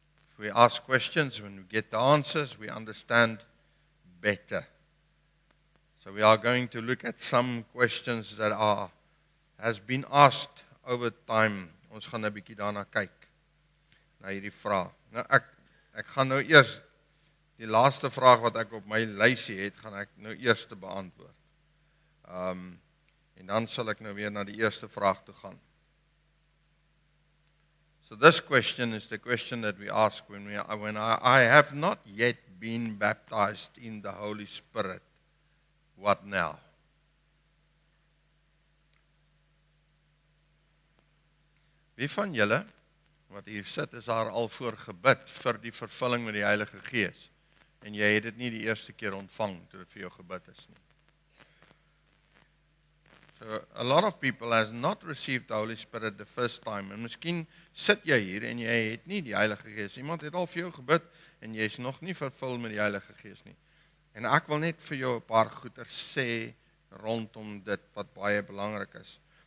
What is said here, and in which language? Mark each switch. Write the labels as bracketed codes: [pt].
[en] If we ask questions, when we get the answers, we understand better. So we are going to look at some questions that has been asked over time. [af] Ons gaan 'n bietjie daarna kyk, na hierdie vraag. Nou ek gaan nou eers die laaste vraag wat ek op my lysie het, gaan ek nou eers te beantwoord. En dan sal ek nou weer na die eerste vraag toe gaan. [en] So this question is the question that we ask when I have not yet been baptized in the Holy Spirit. What now? [af] Wie van julle wat hier sit is daar al voor gebid vir die vervulling met die Heilige Gees en jy het dit nie die eerste keer ontvang toe dit vir jou gebid is nie. [en] So a lot of people has not received the Holy Spirit the first time. [af] En miskien sit jy hier en jy het nie die Heilige Gees. Iemand het al vir jou gebid en jy is nog nie vervul met die Heilige Gees nie. En ek wil net vir jou 'n paar goeie sê rondom dit wat baie belangrik is.